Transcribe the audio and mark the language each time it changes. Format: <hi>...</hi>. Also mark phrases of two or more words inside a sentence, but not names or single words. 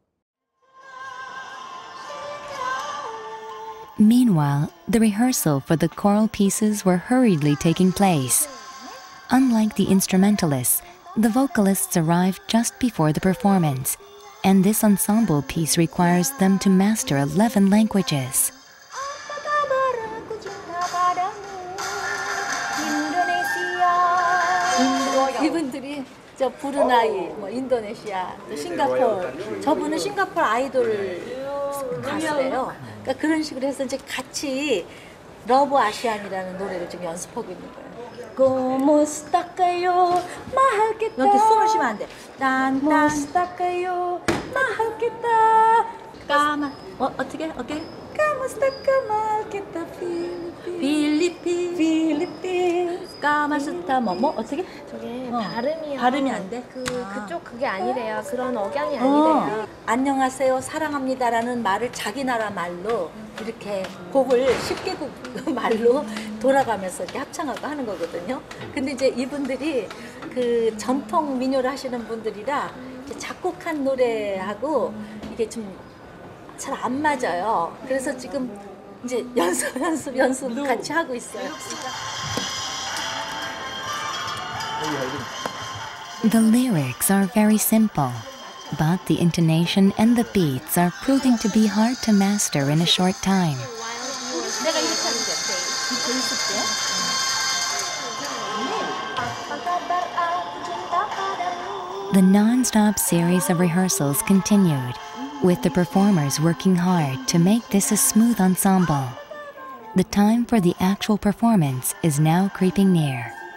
<en>Meanwhile, the rehearsal for the choral pieces were hurriedly taking place. Unlike the instrumentalists, the vocalists arrived just before the performance, and this ensemble piece requires them to master 11 languages.</en> <ko>이분들이 저 브루나이, 뭐 인도네시아, 또 싱가포르, 저분은 싱가포르 아이돌 가수래요. 그러니까 그런 식으로 해서 이제 같이 러브 아시안이라는 노래를 지금 연습하고 있는 거예요.</ko> <es>Como está</es> <tl>kayo, mahal kita.</tl> <ko>여기 숨을 쉬면 안 돼.</ko> <es>Como está</es> <tl>kayo, mahal kita.</tl> <ko>까만. 어떻게? 오케이.</ko> <es>Como está</es> <tl>mahal kita, Philippines.</tl> <ko>까마스타 뭐 어떻게? 저게 발음이 안 돼? 그쪽 그게 아니래요. 그런 억양이 아니래요. 안녕하세요, 사랑합니다라는 말을 자기 나라 말로 이렇게 곡을 10개국 말로 돌아가면서 이렇게 합창하고 하는 거거든요. 근데 이제 이분들이 그 전통 민요를 하시는 분들이라 이제 작곡한 노래하고 이게 좀 잘 안 맞아요. 그래서 지금 이제 연습 같이 하고 있어요.</ko> <en>The lyrics are very simple, but the intonation and the beats are proving to be hard to master in a short time.</en> <ko>내가 이렇게 하는데 더 있을게.</ko> <en>The non-stop series of rehearsals continued, with the performers working hard to make this a smooth ensemble. The time for the actual performance is now creeping near.</en>